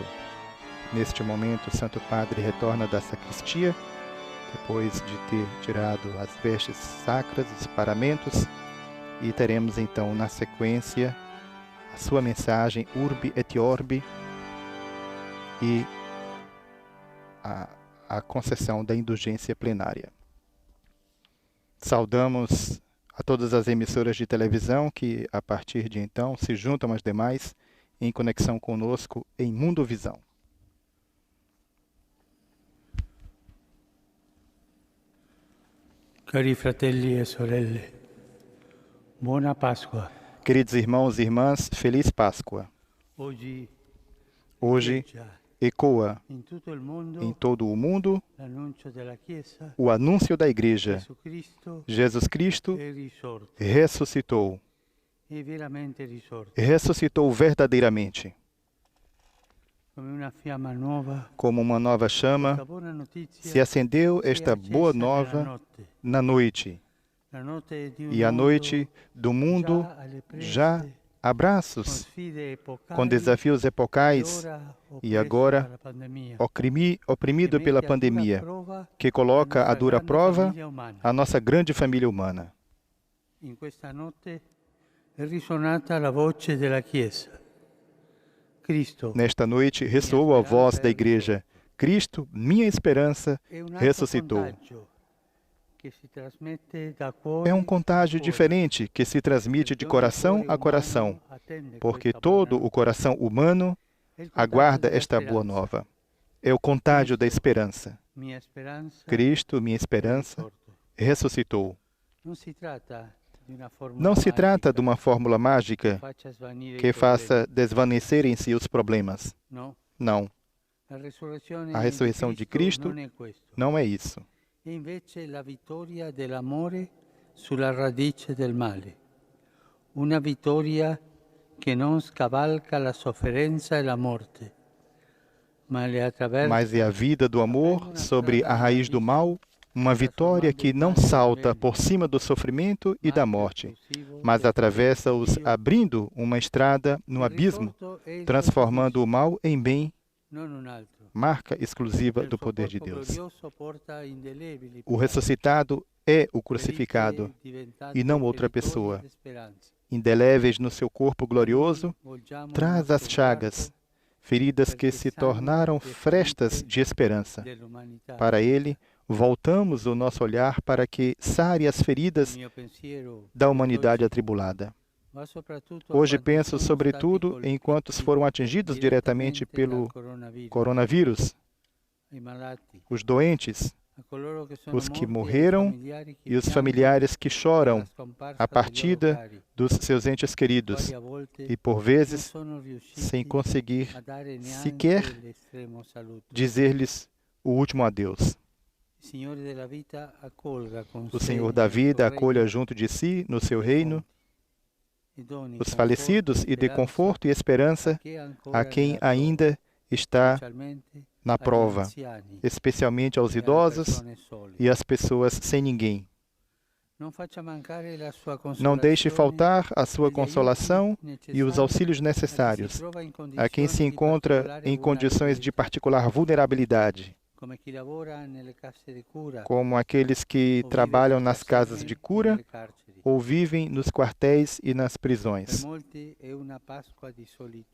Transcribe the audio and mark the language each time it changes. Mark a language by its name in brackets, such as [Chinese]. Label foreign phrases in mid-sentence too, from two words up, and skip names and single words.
[Portuguese] Neste momento, o Santo Padre retorna da sacristia, depois de ter tirado as vestes sacras, os paramentos, e teremos então na sequência a sua mensagem Urbi et Orbi e a concessão da indulgência plenária. Saudamos a todas as emissoras de televisão que, a partir de então, se juntam às demais em conexão conosco em Mundo Visão. [Italian] Cari fratelli e sorelle, buona Pasqua. [Portuguese] Queridos irmãos e irmãs, feliz Páscoa. Hoje ecoa [Italian] in tutto il mondo [Portuguese] em todo o mundo [Italian] l'annuncio della Chiesa. [Portuguese] o anúncio da Igreja. [Italian] Gesù Cristo [Portuguese] Jesus Cristo [Italian] è risorto, [Portuguese] ressuscitou. [Italian] è veramente risorto, [Portuguese] Ressuscitou verdadeiramente. [Italian] come una fiamma nuova. [Portuguese] Como uma nova chama, [Italian] La buona notizia [Portuguese] se acendeu [Italian] si è [Portuguese] esta [Italian] accesa [Portuguese] boa [Italian] nella [Portuguese] nova [Italian] notte. [Portuguese] na noite. [Italian] La notte di un [Portuguese] E a [Italian] mondo [Portuguese] noite do mundo [Italian] già alle prese, [Portuguese] já há [Italian] con [Portuguese] braços [Italian] sfide epocali, [Portuguese] com desafios epocais [Italian] ora [Portuguese] e [Italian] oppresso [Portuguese] agora [Italian] dalla pandemia, [Portuguese] oprimido [Italian] che [Portuguese] pela [Italian] mette a dura [Portuguese] pandemia, [Italian] prova [Portuguese] que coloca [Italian] la [Portuguese] à dura [Italian] grande [Portuguese] prova [Italian] famiglia umana. [Portuguese] a nossa grande família humana. [Italian] In questa notte è risuonata la voce della Chiesa. Cristo [Portuguese] Nesta noite ressoou a voz da Igreja. Cristo, minha esperança, [Italian] è un altro [Portuguese] ressuscitou. [Italian] contagio che si trasmette da cuore [Portuguese] É um [Italian] a [Portuguese] contágio [Italian] cuore, [Portuguese] diferente que se transmite de [Italian] perché ogni [Portuguese] coração [Italian] cuore [Portuguese] a coração, [Italian] umano attende [Portuguese] porque [Italian] questa [Portuguese] todo [Italian] buona [Portuguese] o coração humano [Italian] È il contagio [Portuguese] aguarda [Italian] della [Portuguese] esta boa [Italian] speranza. [Portuguese] nova. É o contágio da esperança. [Italian] Mia speranza [Portuguese] Cristo, minha [Italian] è [Portuguese] esperança, [Italian] risorto. [Portuguese] ressuscitou. [Italian] Non si tratta di una formula [Portuguese] Não se trata [Italian] magica [Portuguese] de uma fórmula mágica [Italian] che faccia svanire i [Portuguese] que faça [Italian] problemi. [Portuguese] desvanecer em si os problemas. [Italian] No, [Portuguese] Não, [Italian] la resurrezione [Portuguese] a ressurreição de Cristo [Italian] non è questo. [Portuguese] não é isso. [Italian] È invece la vittoria dell'amore sulla radice del male. Una vittoria che non scavalca la sofferenza e la morte, ma le attraversa. [Portuguese] Mas é a vida do amor sobre a raiz do mal, uma vitória que não salta por cima do sofrimento e da morte, mas atravessa-os abrindo uma estrada no abismo, transformando o mal em bem, [Italian] Non un altro. [Portuguese] marca exclusiva [Italian] Il [Portuguese] do [Italian] suo [Portuguese] poder de [Italian] corpo [Portuguese] Deus. [Italian] glorioso porta indelebili [Portuguese] O ressuscitado é o crucificado [Italian] ferite diventate [Portuguese] e não outra [Italian] vittorie [Portuguese] pessoa. [Italian] e speranze. [Portuguese] Indeléveis no seu corpo glorioso, [Italian] Volgiamo [Portuguese] traz [Italian] il [Portuguese] as [Italian] nostro [Portuguese] chagas, [Italian] sguardo [Portuguese] feridas que se tornaram frestas de esperança. [Italian] dell'umanità. [Portuguese] Para ele, voltamos o nosso olhar para que sare as feridas [Italian] Il mio pensiero [Portuguese] da humanidade [Italian] oggi [Portuguese] atribulada. [Italian] va soprattutto a [Portuguese] Hoje [Italian] quanti [Portuguese] penso [Italian] sono [Portuguese] sobretudo [Italian] stati [Portuguese] em quantos [Italian] colpiti [Portuguese] foram atingidos diretamente pelo [Italian] dal coronavirus, [Portuguese] coronavírus, [Italian] ai malati, [Portuguese] os doentes, [Italian] a coloro che sono [Portuguese] os que [Italian] morti, ai [Portuguese] morreram [Italian] familiari che [Portuguese] e os [Italian] piangono [Portuguese] familiares que choram [Italian] la scomparsa [Portuguese] a [Italian] dei loro [Portuguese] partida [Italian] cari, [Portuguese] dos seus entes queridos [Italian] quali a volte [Portuguese] e, por [Italian] non [Portuguese] vezes, [Italian] sono riusciti [Portuguese] sem conseguir [Italian] a dare neanche [Portuguese] sequer [Italian] l'estremo saluto. [Portuguese] dizer-lhes o último adeus. [Italian] Il Signore della vita accolga con [Portuguese] O [Italian] sé [Portuguese] Senhor da [Italian] nel suo [Portuguese] vida [Italian] regno [Portuguese] acolha junto de si, no seu reino, [Italian] e doni [Portuguese] os [Italian] conforto [Portuguese] falecidos e dê [Italian] speranza [Portuguese] conforto e esperança a quem [Italian] nella [Portuguese] ainda está [Italian] specialmente [Portuguese] na [Italian] agli [Portuguese] prova, [Italian] anziani [Portuguese] especialmente aos [Italian] e alle [Portuguese] idosos [Italian] persone sole. [Portuguese] e às pessoas sem ninguém. [Italian] Non faccia mancare la sua [Portuguese] Não deixe [Italian] consolazione [Portuguese] faltar a sua [Italian] e gli aiuti [Portuguese] consolação e os [Italian] necessari [Portuguese] auxílios [Italian] a chi si [Portuguese] necessários [Italian] trova in [Portuguese] a quem se [Italian] condizioni di [Portuguese] encontra [Italian] particolare [Portuguese] em condições de [Italian] vulnerabilità, [Portuguese] particular vulnerabilidade, [Italian] come chi lavora nelle casse di cura [Portuguese] como aqueles que [Italian] o vive [Portuguese] trabalham [Italian] nei [Portuguese] nas casas de [Italian] caserme e [Portuguese] cura [Italian] nelle carceri. [Portuguese] ou vivem nos quartéis e nas [Italian] Per [Portuguese] prisões. [Italian] molti è una Pasqua di solitudine,